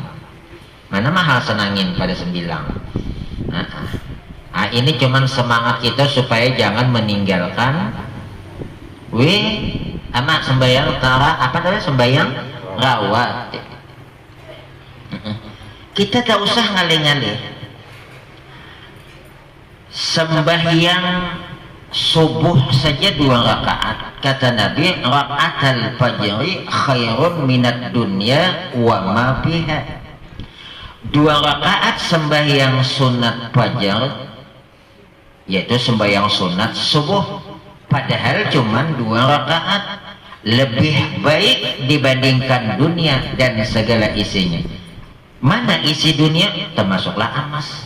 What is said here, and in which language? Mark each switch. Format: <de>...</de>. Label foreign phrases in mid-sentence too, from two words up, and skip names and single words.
<ms>Mana mahal senangin pada sembilang. Ini cuman semangat kita supaya jangan meninggalkan amat sembahyang sembahyang rawatib. Kita tak usah ngalih-ngalih sembahyang subuh saja 2 rakaat. Kata Nabi,</ms> <ar>ركعتا الفجر خير من الدنيا وما فيها.</ar> <ms>2 rakaat sembahyang sunat fajar, yaitu sembahyang sunat subuh, padahal cuman 2 rakaat, lebih baik dibandingkan dunia dan segala isinya. Mana isi dunia? Termasuklah emas.</ms>